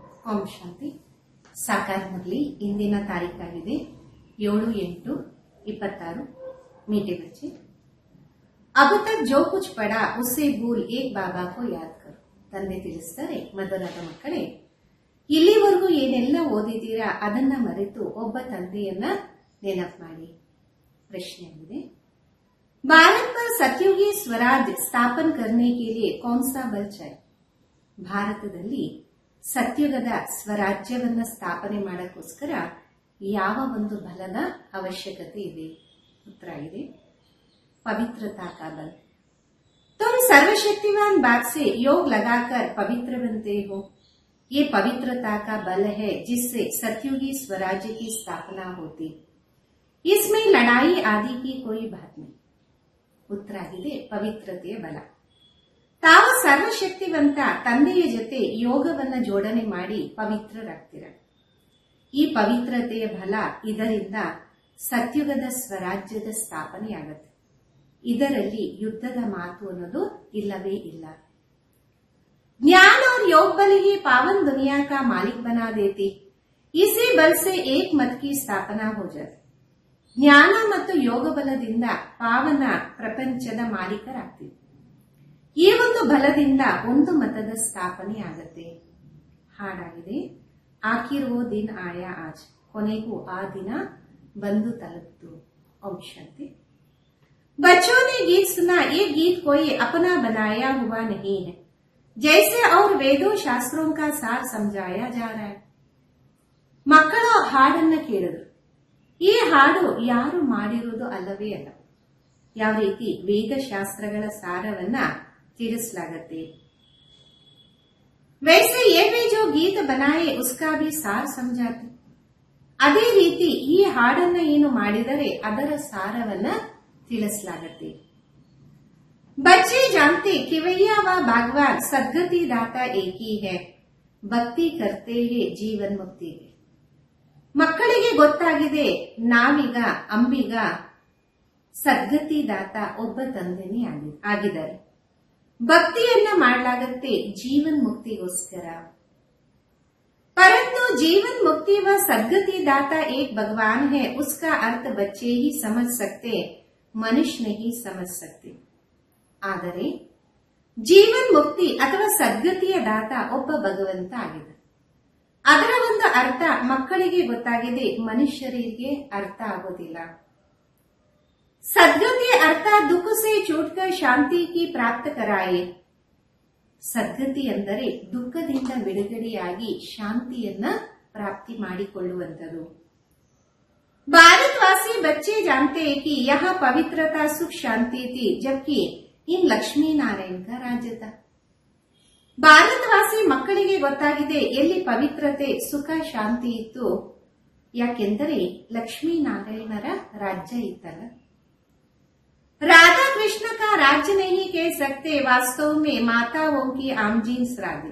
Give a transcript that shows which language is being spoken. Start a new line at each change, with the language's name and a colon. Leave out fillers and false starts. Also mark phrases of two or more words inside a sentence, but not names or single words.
Kannada: ಓಂ ಶಾಂತಿ. ಸಾಕಾರದಲ್ಲಿ ಇಂದಿನ ತಾರೀಕಾಗಿದೆ 7-8-26.
Hindi: मीठे बच्चे, अब तक जो कुछ पढ़ा उससे भूल एक बाबा को याद करो.
Kannada: ತಂದೆ ತಿಳಿಸ್ತಾರೆ, ಮಧುರದ ಮಕ್ಕಳೇ, ಇಲ್ಲಿವರೆಗೂ ಏನೆಲ್ಲ ಓದಿದ್ದೀರಾ ಅದನ್ನ ಮರೆತು ಒಬ್ಬ ತಂದೆಯನ್ನ ನೆನಪು ಮಾಡಿ. ಪ್ರಶ್ನೆಯಾಗಿದೆ,
Hindi: भारत पर सतयुगी स्वराज स्थापन करने के लिए कौन सा बल चाहिए?
Kannada: ಭಾರತದಲ್ಲಿ ಸತ್ಯುಗದ ಸ್ವರಾಜ್ಯವನ್ನ ಸ್ಥಾಪನೆ ಮಾಡಕ್ಕೋಸ್ಕರ ಯಾವ ಒಂದು ಬಲದ ಅವಶ್ಯಕತೆ ಇದೆ? ಉತ್ತರ ಇದೆ,
Hindi: पवित्रता का बल. तुम सर्वशक्तिमान बाप से योग लगाकर पवित्र बनते हो. ये पवित्रता का बल है जिससे सतयुगी स्वराज्य की स्थापना होती. इसमें लड़ाई आदि की कोई बात नहीं.
Kannada: ಉತ್ತರ ಆಗಿದೆ, ಪವಿತ್ರತೆಯ ಬಲ. ತಾವು ಸರ್ವಶಕ್ತಿವಂತ ತಂದೆಯ ಜೊತೆ ಯೋಗವನ್ನ ಜೋಡಣೆ ಮಾಡಿ ಪವಿತ್ರರಾಗ್ತೀರ. ಈ ಪವಿತ್ರತೆಯ ಬಲ, ಇದರಿಂದ ಸತ್ಯುಗದ ಸ್ವರಾಜ್ಯದ ಸ್ಥಾಪನೆಯಾಗತ್ತೆ. ಇದರಲ್ಲಿ ಯುದ್ಧದ ಮಾತು ಅನ್ನೋದು ಇಲ್ಲವೇ ಇಲ್ಲ.
Hindi: ज्ञान और योग बल ही पावन दुनिया का मालिक बना देती. इसी बल से एक मत की स्थापना हो जाती.
Kannada: ಜ್ಞಾನ ಮತ್ತು ಯೋಗ ಬಲದಿಂದ ಪಾವನ ಪ್ರಪಂಚದ ಮಾಲೀಕರಾಗ್ತೀವಿ. ಈ ಒಂದು ಬಲದಿಂದ ಒಂದು ಮತದ ಸ್ಥಾಪನೆ ಆಗತ್ತೆ. ಹಾಡಾಗಿದೆ,
Hindi: आखिरो दिन आया आज,
Kannada: ಕೊನೆಗೂ ಆ ದಿನ ಬಂದು ತಲುಪ್ತು. ಓಂ ಶಾಂತಿ.
Hindi: बच्चों ने गीत सुना, ये गीत कोई अपना बनाया हुआ नहीं है, जैसे और वेदों शास्त्रों का सार समझाया जा रहा है.
Kannada: ಮಕ್ಕಳು ಹಾಡನ್ನ ಕೇಳಿದ್ರು. ಈ ಹಾಡು ಯಾರು ಮಾಡಿರುವುದು ಅಲ್ಲವೇ ಅಲ್ಲ, ಯಾವ ರೀತಿ ವೇದಶಾಸ್ತ್ರಗಳ ಸಾರವನ್ನ ತಿಳಿಸಲಾಗತ್ತೆ.
Hindi: वैसे ये भी जो गीत बनाए उसका भी सार समझाते.
Kannada: ಅದೇ ರೀತಿ ಈ ಹಾಡನ್ನ ಏನು ಮಾಡಿದರೆ ಅದರ ಸಾರವನ್ನ ತಿಳಿಸಲಾಗತ್ತೆ.
Hindi: बच्चे जानते कि वैया व भगवान सद्गति दाता एक ही है, भक्ति करते हैं जीवन मुक्ति.
Kannada: ಮಕ್ಕಳಿಗೆ ಗೊತ್ತಾಗಿದೆ, ನಾವೀಗ ಅಂಬಿಗ ಸದ್ಗತಿ ದಾತ ಒಬ್ಬ ತಂದೆನೇ ಆಗಿದ್ದಾರೆ. ಭಕ್ತಿಯನ್ನ ಮಾಡಲಾಗತ್ತೆ ಜೀವನ್ ಮುಕ್ತಿಗೋಸ್ಕರ.
Hindi: परंतु जीवन मुक्ति व सद्गति दाता एक भगवान है, उसका अर्थ बच्चे ही समझ सकते, मनुष्य नहीं समझ सकते.
Kannada: ಆದರೆ ಜೀವನ್ ಮುಕ್ತಿ ಅಥವಾ ಸದ್ಗತಿಯ ದಾತ ಒಬ್ಬ ಭಗವಂತ ಆಗಿದೆ. ಅದರ ಒಂದು ಅರ್ಥ ಮಕ್ಕಳಿಗೆ ಗೊತ್ತಾಗಿದೆ, ಮನುಷ್ಯರಿಗೆ ಅರ್ಥ ಆಗೋದಿಲ್ಲ.
Hindi: सद्गति अर्थ दुःख से छूटकर शांति की प्राप्त कराए.
Kannada: ಸದ್ಗತಿ ಅಂದರೆ ದುಃಖದಿಂದ ಬಿಡುಗಡೆಯಾಗಿ ಶಾಂತಿಯನ್ನ ಪ್ರಾಪ್ತಿ ಮಾಡಿಕೊಳ್ಳುವಂಥದ್ದು.
Hindi: भारतवासी बच्चे जानते हैं कि यहाँ पवित्रता सुख शांति थी, जबकि इन लक्ष्मी नारायण का राज्य था.
Kannada: ಭಾರತವಾಸಿ ಮಕ್ಕಳಿಗೆ ಗೊತ್ತಾಗಿದೆ ಎಲ್ಲಿ ಪವಿತ್ರತೆ ಸುಖ ಶಾಂತಿ ಇತ್ತು, ಯಾಕೆಂದರೆ ಲಕ್ಷ್ಮೀನಾರಾಯಣರ ರಾಜ್ಯ ಇತ್ತಲ್ಲ.
Hindi: राधा कृष्ण का राज्य नहीं कह सकते, वास्तव में माताओं की आमजीन्स राधे.